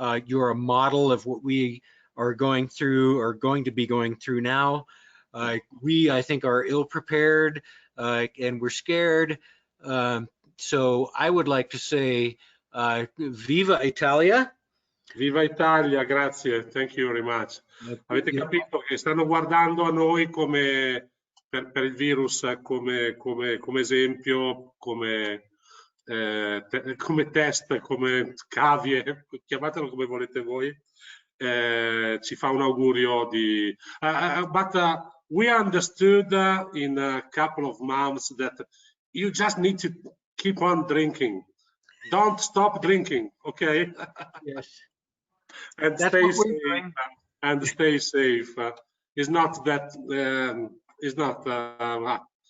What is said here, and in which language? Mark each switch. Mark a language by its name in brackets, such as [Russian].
[English] You're a model of what we are going through or going to be going through now. We, I think, are ill prepared and we're scared. So I would like to say, [Italian] Viva Italia! Viva Italia, grazie, [English] thank you very much. [Italian] Avete capito che stanno guardando a noi come per il virus come esempio, come test, come cavie, chiamatelo come volete voi. Ci fa un augurio di... [English] but we understood in a couple of months that you just need to keep on drinking. Don't stop drinking, okay? Yes. And That's stay what we're safe. doing. And stay safe. It's not that. It's not.